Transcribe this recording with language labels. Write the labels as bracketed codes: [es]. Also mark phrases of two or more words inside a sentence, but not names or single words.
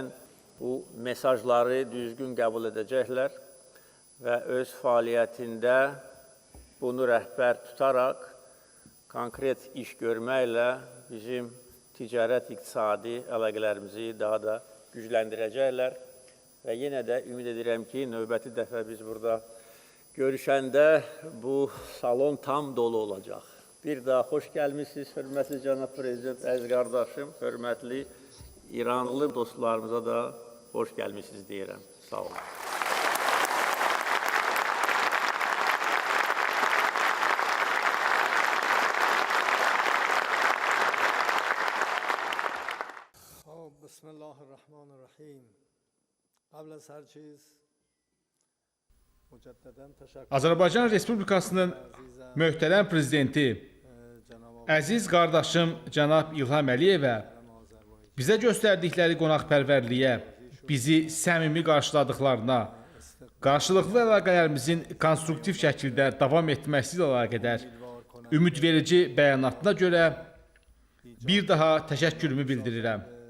[az] bu mesajları düzgün qəbul edəcəklər və öz fəaliyyətində bunu rəhbər tutaraq konkret iş görməklə bizim ticarət-iqtisadi əlaqələrimizi daha da gücləndirəcəklər və yenə də ümid edirəm ki, növbəti dəfə biz burada görüşəndə bu salon tam dolu olacaq. Bir daha xoş gəlmişsiniz, hörmətli cənab prezident, əziz qardaşım, hörmətli İranlı dostlarımıza da xoş gəlmişsiniz deyirəm. Sağ olun. [ar] بسم الله الرحمن الرحیم. [fa] قبل از هر چیز مجددا تشکر [az] Azərbaycan Respublikasının möhtərəm prezidenti, əziz qardaşım cənab İlham Əliyevə bizə göstərdikləri qonaqpərvərliyə, bizi səmimi qarşıladıqlarına, qarşılıqlı əlaqələrimizin konstruktiv şəkildə davam etməsi ilə əlaqədar ümidverici bəyanatına görə bir daha təşəkkürümü bildirirəm.